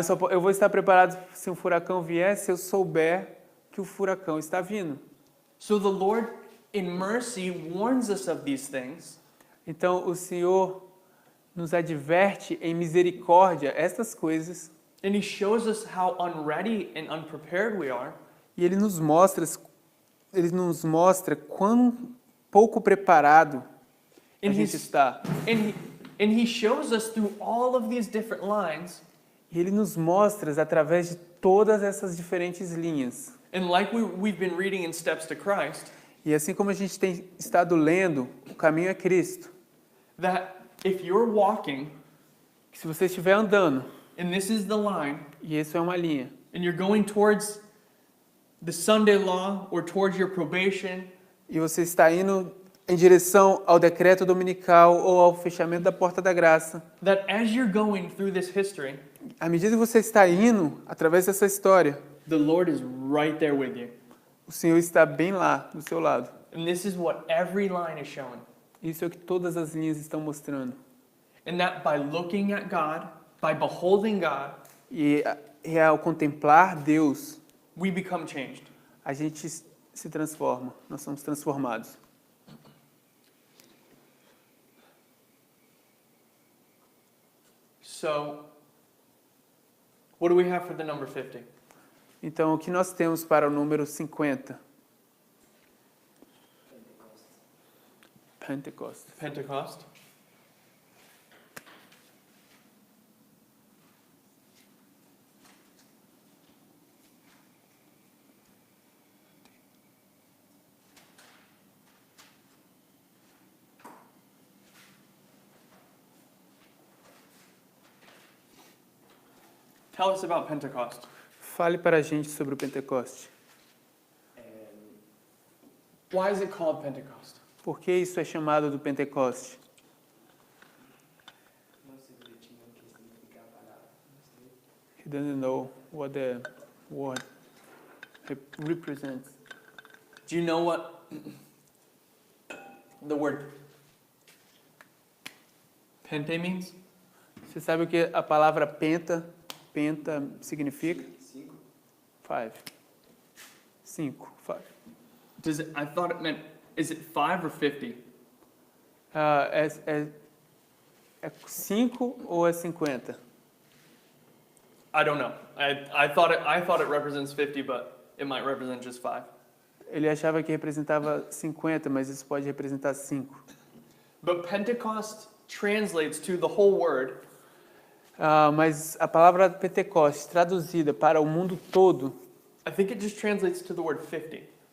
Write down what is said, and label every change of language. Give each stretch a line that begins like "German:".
Portuguese: Eu vou estar preparado se um furacão vier, se eu souber que o furacão está vindo.
English: So the Lord, in mercy, warns us of these things.
Portuguese: Então o Senhor nos adverte em misericórdia estas coisas
English: And He shows us how unready and unprepared we are.
Portuguese: e Ele nos mostra quão pouco preparado a
English: And
Portuguese: gente está.
English: and he shows us through all of these different lines.
Portuguese: E Ele nos mostra através de todas essas diferentes linhas.
English: And like we've been reading in Steps to Christ,
Portuguese: E assim como a gente tem estado lendo o caminho a Cristo,
English: that if you're walking,
Portuguese: que se você estiver andando,
English: and this is the line,
Portuguese: e isso é uma linha,
English: and you're going towards the Sunday law or towards your probation,
Portuguese: e você está indo em direção ao decreto dominical ou ao fechamento da porta da graça,
English: that as you're going through this history,
Portuguese: à medida que você está indo através dessa história,
English: the Lord is right there with you.
Portuguese: o Senhor está bem lá, do seu lado.
English: And this is what every line is showing.
Portuguese: Isso é o que todas as linhas estão mostrando.
English: And that by looking at God, by beholding God,
Portuguese: E ao contemplar Deus,
English: we become changed.
Portuguese: a gente se transforma, nós somos transformados.
English: So, what do we have for the number 50?
Portuguese: Então, o que nós temos para o número 50?
English: Pentecost. Pentecost. Tell us about Pentecost.
Portuguese: Fale para a gente sobre o Pentecoste.
English: Why is it called Pentecost?
Portuguese: Por que isso é chamado do Pentecoste? Não sei direitinho o que significa a palavra. Não sei.
English: He doesn't know what the word represents. Do you know what the word pente means?
Portuguese: Você sabe o que a palavra penta significa? 5. 5. 5.
English: Does it, I thought it meant, is it 5 or 50?
Portuguese: É 5 ou é 50?
English: I don't know. I thought it represents 50, but it might represent just 5.
Portuguese: Ele achava que representava 50, mas isso pode representar 5.
English: But Pentecost translates to the whole word.
Portuguese: Mas a palavra Pentecoste, traduzida para o mundo todo,
English: I think it just translates to the word 50.